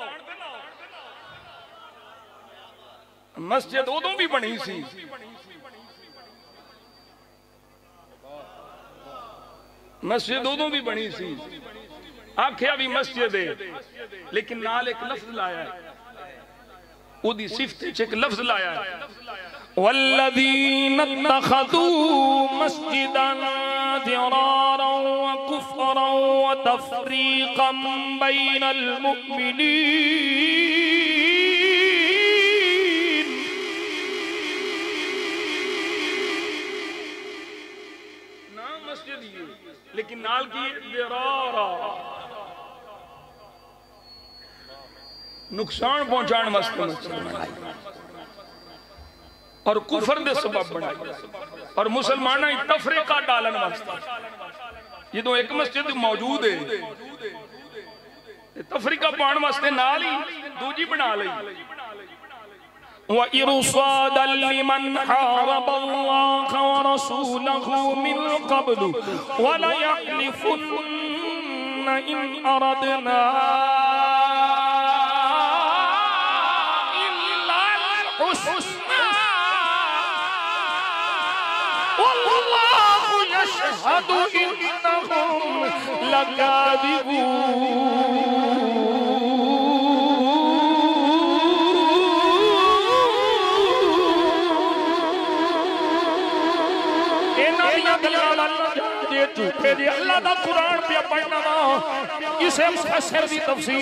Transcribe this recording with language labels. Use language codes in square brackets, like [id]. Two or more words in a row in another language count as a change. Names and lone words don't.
[pa] مسجد اودوں وی بنی سی مسجد اودوں وی بنی سی آکھیا وی مسجد ہے لیکن نال اک لفظ لایا ہے اودی صفت اک لفظ لایا ہے [ar] والذين اتخذوا مسجدا ضرارا وكفرا وتفريقا بين [pa] मुमिनीन نہ مسجد یہ لیکن نال کی ضرارا نقصان پہنچانے واسطے اور کفر دے سبب بنائی اور مسلماناں تفریقہ ڈالن واسطے جو اک مسجد موجود ہے تفریقہ پانے واسطے نال ہی دوجی بنا لی [ar] وإرصادا لمن حارب الله ورسوله من قبل وليحلفن إن أردنا إلا الحسنى والله يشهد إنهم لكاذبون [pa] جھوٹے جی اللہ دا قرآن پے پڑھنا وا کسے مفسر دی تفسیر